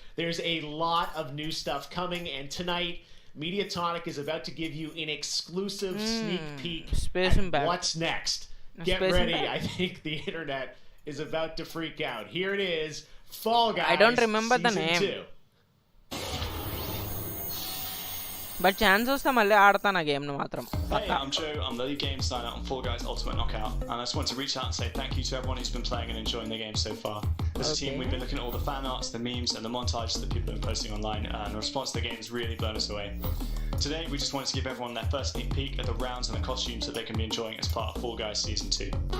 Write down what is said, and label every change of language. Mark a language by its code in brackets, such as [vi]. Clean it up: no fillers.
[en] There's a lot of new stuff coming, and tonight Mediatonic is about to give you an exclusive sneak peek at what's next. Get ready. I think the internet is about to freak out. Here it is, Fall Guys. I don't remember the name. 2. [te] But chance వస్తే మళ్ళీ ఆడతాను ఆ గేమ్ను మాత్రం. [en] Hey, I'm Joe. I'm the lead game designer on Fall Guys Ultimate Knockout, and I just want to reach out and say thank you to everyone who's been playing and enjoying the game so far. As a team, we've been looking at all the fan arts, the memes, and the montages that people have been posting online, and the response to the game has really blown us away. Today, we just wanted to give everyone their first sneak peek at the rounds and the costumes that they can be enjoying as part of Fall Guys Season 2.